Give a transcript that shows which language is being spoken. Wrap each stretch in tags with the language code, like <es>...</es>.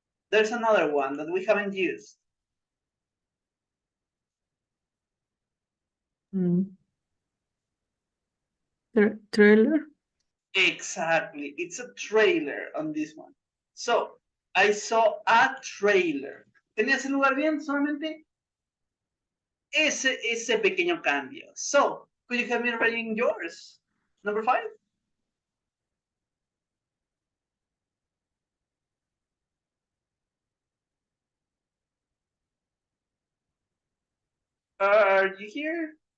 <en>There's another one that we haven't used. Trailer. Exactly. It's a trailer on this one. So, I saw a trailer. ¿Tenías el lugar bien?</en> <es>Solamente ese pequeño cambio.</es> <en>So, could you have me reading yours? Number 5? Are you here?</en>